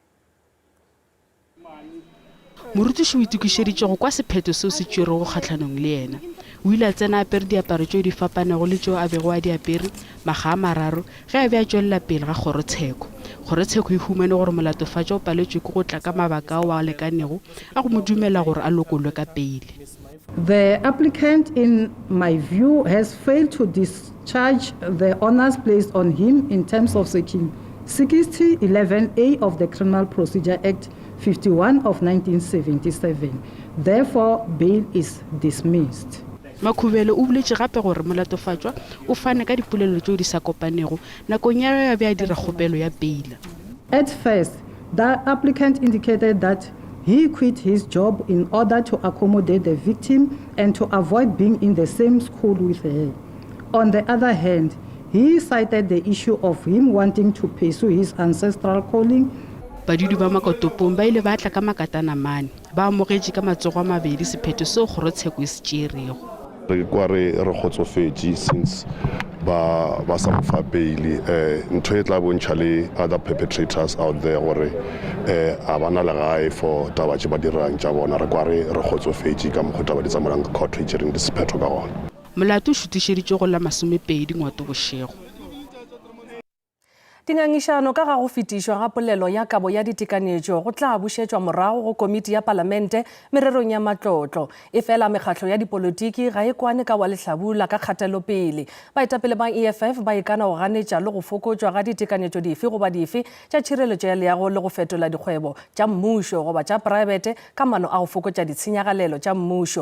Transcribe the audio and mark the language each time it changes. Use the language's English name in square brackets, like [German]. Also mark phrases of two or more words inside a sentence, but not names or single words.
[Northern Sotho] Morutiši o itukišeditše go kwa sephetho seo se tšerego kgatlhanong le yena o ile a tsena apere diaparo tšeo di fapanego le tšeo a bego a di apere maga a mararo ge a be a tšwelela pele ga kgorotsheko e humane gore molatofatša o paletšwe ke go tla ka mabaka ao a lekanego a go mo dumela gore a lokolwe ka peile. [English] The applicant, in my view, has failed to discharge the honors placed on him in terms of section 60(11)(a) of the Criminal Procedure Act 51 of 1977. Therefore, bail is dismissed. [Northern Sotho] Makhubelo o boletše gape gore molatofatšwa o fane ka dipolelo tšeo di sa kopanego nakong ya ge a be a dira kgopelo ya beila. [English] At first, the applicant indicated that he quit his job in order to accommodate the victim and to avoid being in the same school with her. On the other hand, he cited the issue of him wanting to pursue his ancestral calling. [Northern Sotho] Badudi ba Makotopong ba ile ba tla ka makatana mane ba amogetše ka matsogo a mabedi sephetho seo kgorotsheko e se tšerego. Re kwa re kgotsofetse since ba sa mofa beili ntho e tla bontšha le [English] other perpetrators out there [Northern Sotho] gore a bana legae for taba tše ba dirang tša bona re kwa re kgotsofetse ka mokgwa taba di tsamayang ka court e tšereng disephetho ka gona. Molato o šutišeditše go la 20 Ngwatobošego. Dingangišano ka ga go fetišwa ga polelo ya kabo ya ditekanyetšo go tla bušetšwa morago go komiti ya palamente mererong ya matlotlo e fela mekgatlo ya dipolotiki ga e kwane ka wa lehlabula ka kgatelopele baetapele ba EFF ba ikana go ganetša le go fokotšwa ga ditekanyetšo dife goba dife tša tšhireletšo ya leago le go fetola dikgwebo tša mmušo goba tša private ka mano a go fokotša ditshenyagalelo tša mmušo.